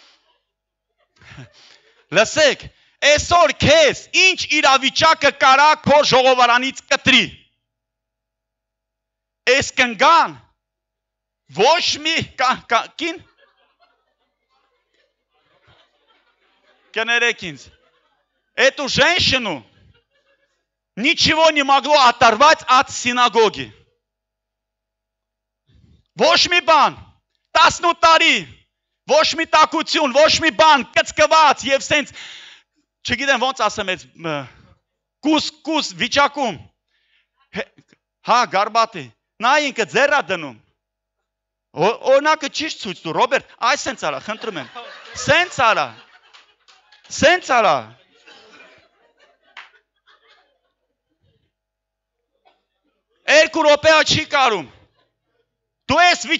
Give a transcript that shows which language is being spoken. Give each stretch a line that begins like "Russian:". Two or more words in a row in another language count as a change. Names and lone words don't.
Armenian: Լսեք, այսօր քեզ ինչ իրավիճակը կարա քո ժողովարանից կտրի։ Այս կնգան ոչ մի կին կներեք ինձ։
Russian: Эту женщину ничего не могло оторвать от синагоги.
Armenian: Ոչ մի բան, 18 տարի, ոչ մի տակություն, ոչ մի բան, կծկված եւ սենց, չգիտեմ ոնց ասեմ այդ կուս վիճակում։ Հա, գարբատի, նա ինքը ձեռա դնում։ Օրինակը ճիշտ ցույց տու, Ռոբերտ, այս սենց արա, խնդրում եմ։ Սենց արա։ Սենց արա։ Երկու րոպեա չի կարում։ Դու ես